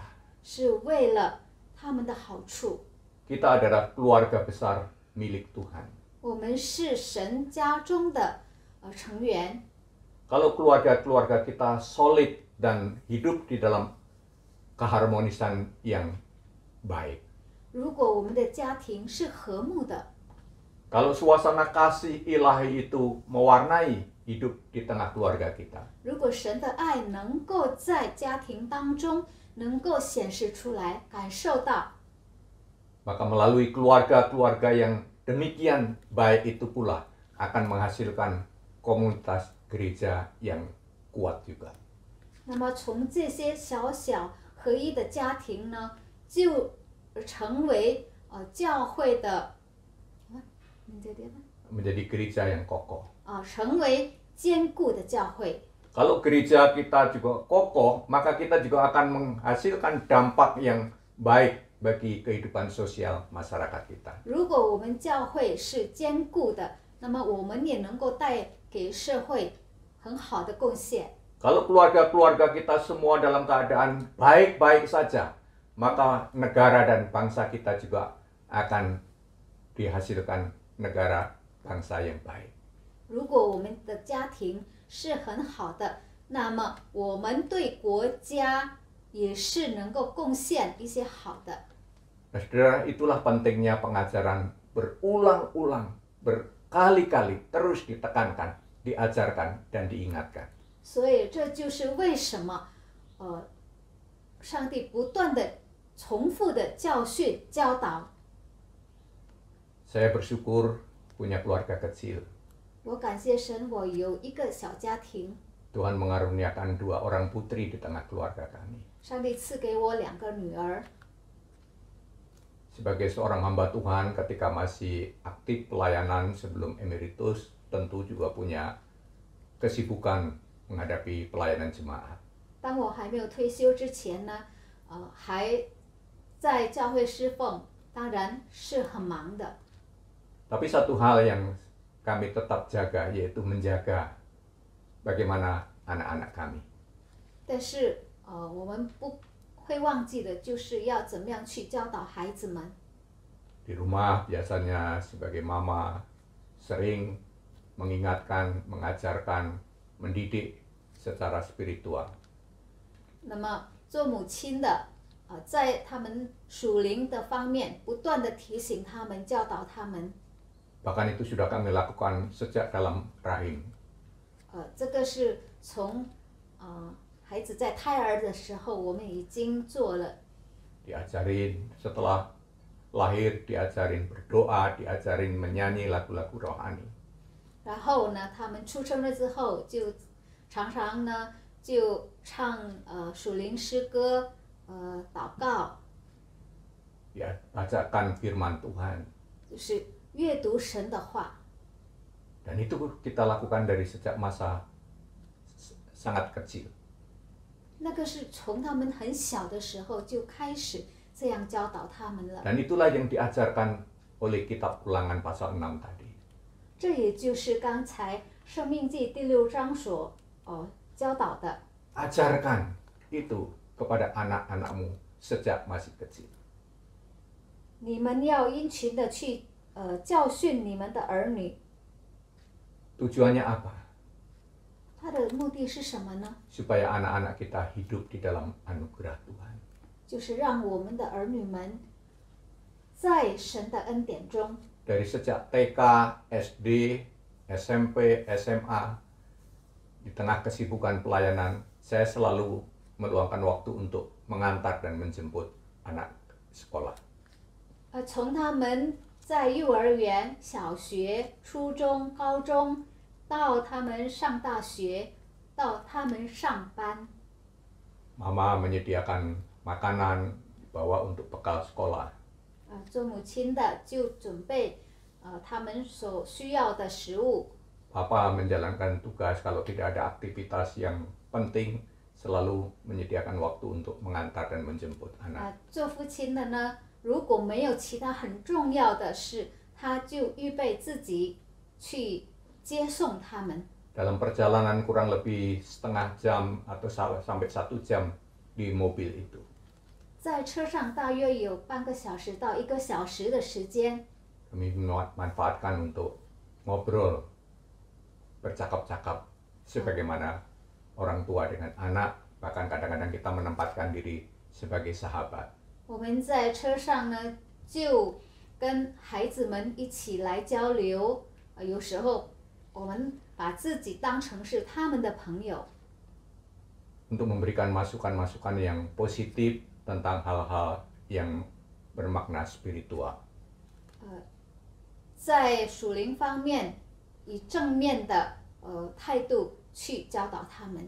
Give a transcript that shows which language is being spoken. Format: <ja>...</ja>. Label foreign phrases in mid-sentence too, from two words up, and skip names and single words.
<zh>是为了他们的好处。</zh> <id>Kita adalah keluarga besar milik Tuhan.</id> <zh>我们是神家中的成员。</zh> <id>Kalau keluarga-keluarga kita solid dan hidup di dalam keharmonisan yang baik.</id> <zh>如果我们的家庭是和睦的，</zh> <id>Kalau suasana kasih ilahi itu mewarnai hidup di tengah keluarga kita,</id> <zh>如果神的爱能够在家庭当中能够显示出来、感受到，</zh> <id>maka melalui keluarga-keluarga yang demikian baik itu pula akan menghasilkan komunitas gereja yang kuat juga.</id> <zh>那么从这些小小合一的家庭呢，就成为教会的</zh> <id>Menjadi gereja yang kokoh.</id> <zh>成为坚固的教会。</zh> <id>Kalau gereja kita juga kokoh, maka kita juga akan menghasilkan dampak yang baik bagi kehidupan sosial masyarakat kita.</id> <zh>如果我们教会是坚固的，那么我们也能够带给社会很好的贡献。</zh> <id>Kalau keluarga-keluarga kita semua dalam keadaan baik-baik saja, maka negara dan bangsa kita juga akan dihasilkan negara bangsa yang baik.</id> <zh>如果我们的家庭是很好的，那么我们对国家也是能够贡献一些好的。</zh> <id>Nah, saudara, itulah pentingnya pengajaran berulang-ulang, berkali-kali, terus ditekankan, diajarkan, dan diingatkan.</id> <zh>所以这就是为什么，上帝不断的重复的教训教导。</zh> <id>Saya bersyukur punya keluarga kecil.</id> <zh>我感谢神，我有一个小家庭，</zh> <id>Tuhan mengaruniakan 2 orang putri di tengah keluarga kami.</id> <zh>上帝赐给我2个女儿。</zh> <id>Sebagai seorang hamba Tuhan ketika masih aktif pelayanan sebelum emeritus, tentu juga punya kesibukan menghadapi pelayanan jemaat.</id> <zh>当我还没有退休之前呢，还在教会侍奉，当然是很忙的。</zh> <id>Tapi satu hal yang kami tetap jaga, yaitu menjaga bagaimana anak-anak kami.</id> <zh>但是我们不会忘记的，就是要怎么样去教导孩子们。</zh> <id>Di rumah biasanya sebagai mama sering mengingatkan, mengajarkan, mendidik secara spiritual.</id> <zh>那么做母亲的，在他们属灵的方面，不断的提醒他们，教导他们。</zh> <id>Bahkan itu sudah kami lakukan sejak dalam rahim.</id> <zh>这个是从孩子在胎儿的时候，我们已经做了。</zh> <id>Diajarin setelah lahir, diajarin berdoa, diajarin menyanyi lagu-lagu rohani.</id> <zh>然后呢，他们出生了之后，就常常呢就唱属灵诗歌，祷告，</zh> <id>Diajarkan firman Tuhan.</id> <zh>就是阅读神的话。</zh> <id>Dan itu kita lakukan dari sejak masa sangat kecil.</id> <zh>那个是从他们很小的时候就开始这样教导他们了。</zh> <id>Dan itulah yang diajarkan oleh kitab Ulangan pasal 6 tadi.</id> <zh>这也就是刚才《生命记》第6章所教导的。</zh> <id>Ajarkan itu kepada anak-anakmu sejak masih kecil.</id> <zh>你们要殷勤的去教训你们的儿女。</zh> <id>Tujuannya apa?</id> <zh>他的目的是什么呢？</zh> <id>Supaya anak-anak kita hidup di dalam anugerah Tuhan.</id> <zh>就是让我们的儿女们在神的恩典中，</zh> <id>Dari sejak TK, SD, SMP, SMA, di tengah kesibukan pelayanan, saya selalu meluangkan waktu untuk mengantar dan menjemput anak sekolah.</id> <zh>从他们在幼儿园、小学、初中、高中，到他们上大学，到他们上班，</zh> <id>Mama menyediakan makanan dibawa untuk bekal sekolah.</id> <zh>做母亲的就准备他们所需要的食物。</zh> <id>Papa menjalankan tugas kalau tidak ada aktivitas yang penting, selalu menyediakan waktu untuk mengantar dan menjemput anak.</id> <zh>做父亲的呢，如果没有其他很重要的事，他就预备自己去接送他们。</zh> <id>Dalam perjalanan kurang lebih setengah jam atau sampai 1 jam di mobil itu.</id> <zh>在车上大约有半个小时到1个小时的时间，</zh> <id>Kami manfaatkan untuk ngobrol, bercakap-cakap sebagaimana orang tua dengan anak, bahkan kadang-kadang kita menempatkan diri sebagai sahabat.</id> <zh>我们在车上呢，就跟孩子们一起来交流。有时候我们把自己当成是他们的朋友，</zh> <id>Untuk memberikan masukan-masukan yang positif tentang hal-hal yang bermakna spiritual.</id> <zh>在属灵方面以正面的态度去教导他们。</zh>